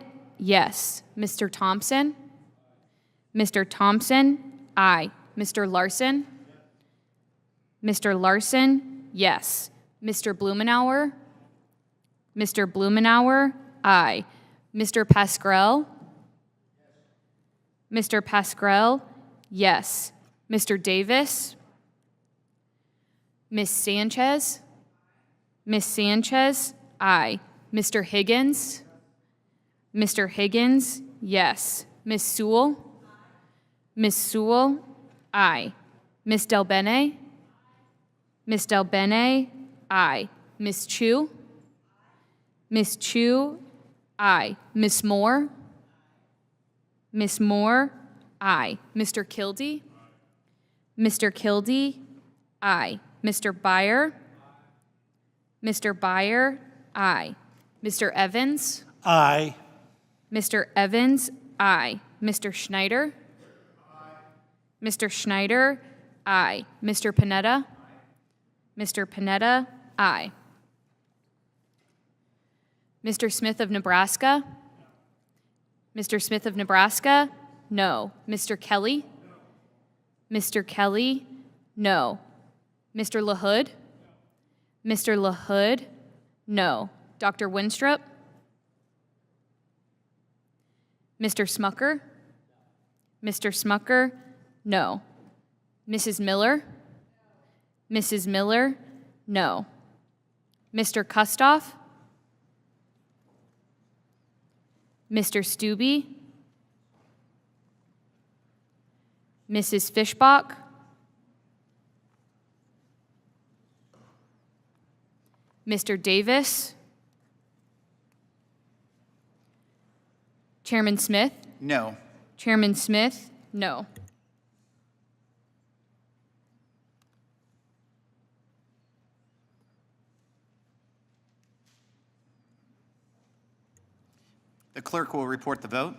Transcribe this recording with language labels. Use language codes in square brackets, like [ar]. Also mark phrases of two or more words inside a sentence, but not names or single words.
[en] Yes. Mr. Thompson? Mr. Thompson? Aye. Mr. Larson? Mr. Larson? Yes. Mr. Blumenauer? Mr. Blumenauer? Aye. Mr. Pascrell? Mr. Pascrell? Yes. Mr. Davis? Miss Sanchez? Miss Sanchez? Aye. Mr. Higgins? Mr. Higgins? Yes. Miss Sewell? Miss Sewell? Aye. Miss Del Bene? Miss Del Bene? Aye. Miss Chu? Miss Chu? Aye. Miss Moore? Miss Moore? Aye. Mr. Kildee? Mr. Kildee? Aye. Mr. Byer? Mr. Byer? Aye. Mr. Evans? Aye. Mr. Evans? Aye. Mr. Schneider? Mr. Schneider? Aye. Mr. Panetta? Mr. Panetta? Aye. Mr. Smith of Nebraska? Mr. Smith of Nebraska? No. Mr. Kelly? Mr. Kelly? No. Mr. LaHood? Mr. LaHood? No. Dr. Winstrup? Mr. Smucker? Mr. Smucker? No. Mrs. Miller? Mrs. Miller? No. Mr. Kustoff? Mr. Stubbe? Mrs. Fishbach? Mr. Davis? Chairman Smith? No. Chairman Smith? No. The clerk will report the vote.